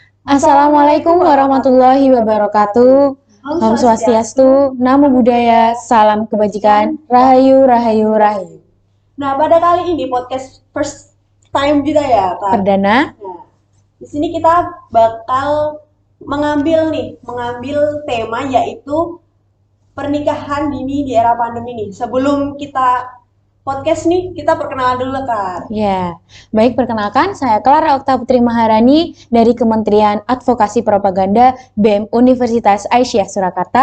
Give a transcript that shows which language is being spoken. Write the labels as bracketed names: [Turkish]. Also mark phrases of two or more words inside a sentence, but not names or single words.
[Arabic] السلام عليكم ورحمة الله وبركاته. [Sanskrit] Om Swastiastu, [Pali] Namo Buddhaya, [Indonesian] Salam Kebajikan, Rahayu, Rahayu, Rahayu. Nah, pada kali ini podcast [English] first time [Indonesian] kita ya, Kak. Perdana. Nah, di sini kita bakal mengambil tema yaitu pernikahan dini di era pandemi nih. Sebelum kita podcast nih, kita perkenalan dulu, Kak. Ya, baik, perkenalkan saya Clara Okta Putri Maharani dari Kementerian Advokasi Propaganda BEM Universitas Aisyah Surakarta.